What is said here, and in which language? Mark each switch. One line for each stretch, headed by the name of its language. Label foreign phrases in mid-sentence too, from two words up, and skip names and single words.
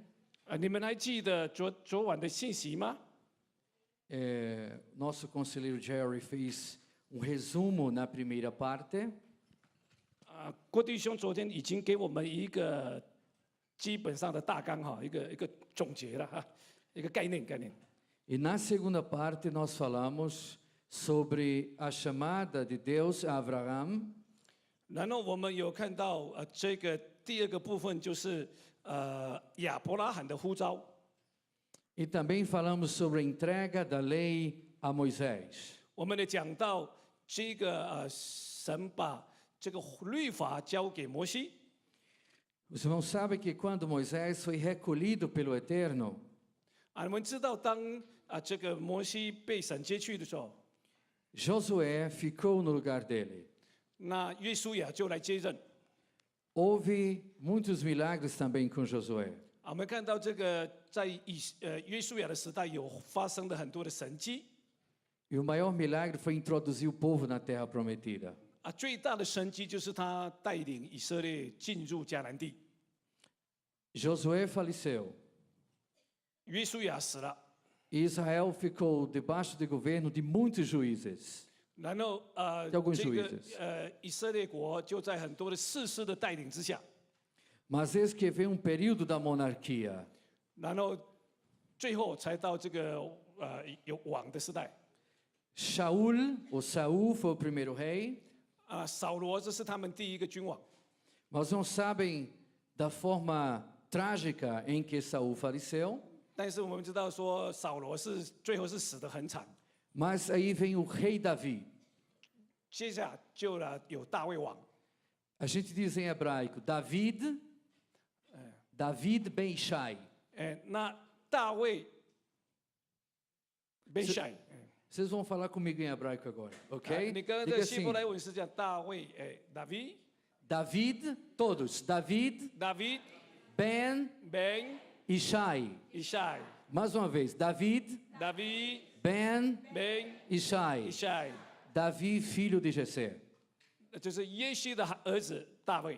Chinese: 你们还记得昨晚的信息吗？
Portuguese: Nosso conselheiro Jerry fez resumo na primeira parte.
Chinese: 郭弟兄昨天已经给我们一个基本上的大纲一个总结了一个概念。
Portuguese: E na segunda parte nós falamos sobre a chamada de Deus a Abraão.
Chinese: 然后我们有看到这个第二个部分就是亚伯拉罕的呼召，
Portuguese: E também falamos sobre a entrega da lei a Moisés.
Chinese: 我们也讲到这个神把这个律法交给摩西。
Portuguese: Os irmãos sabem que quando Moisés foi recolhido pelo Eterno,
Chinese: 我们知道当这个摩西被神接去的时候，
Portuguese: Josué ficou no lugar dele.
Chinese: 那约书亚就来接任。
Portuguese: Houve muitos milagres também com Josué.
Chinese: 我们看到这个在约书亚的时代有发生的很多的神迹。
Portuguese: E o maior milagre foi introduzir o povo na terra prometida.
Chinese: 最大的神迹就是他带领以色列进入迦南地。
Portuguese: Josué faleceu.
Chinese: 约书亚死了，
Portuguese: E Israel ficou debaixo do governo de muitos juízes.
Chinese: 然后
Portuguese: alguns
Chinese: 这个
Portuguese: juízes
Chinese: 以色列国就在很多的士师的带领之下，
Portuguese: Mas eis que veio período da monarquia.
Chinese: 然后最后才到这个有王的时代。
Portuguese: Saul foi o primeiro rei.
Chinese: 扫罗这是他们第一个君王。
Portuguese: Mas não sabem da forma trágica em que Saul faleceu.
Chinese: 但是我们知道说扫罗是最后是死得很惨。
Portuguese: Mas aí vem o rei Davi.
Chinese: 接下来就有大卫王。
Portuguese: A gente diz em hebraico
Hebrew: David ben Ishai.
Chinese: 那大卫被晒。
Portuguese: Vocês vão falar comigo em hebraico agora, ok?
Chinese: 你刚刚
Portuguese: Diga
Chinese: 的希伯
Portuguese: assim,
Chinese: 来文是讲大卫，David David,
Portuguese: todos. David ben Ben Ishai. Ishai Mais uma vez, David David ben Ben Ishai. Ishai， Davi, filho de Jessé.
Chinese: 就是耶西的儿子大卫。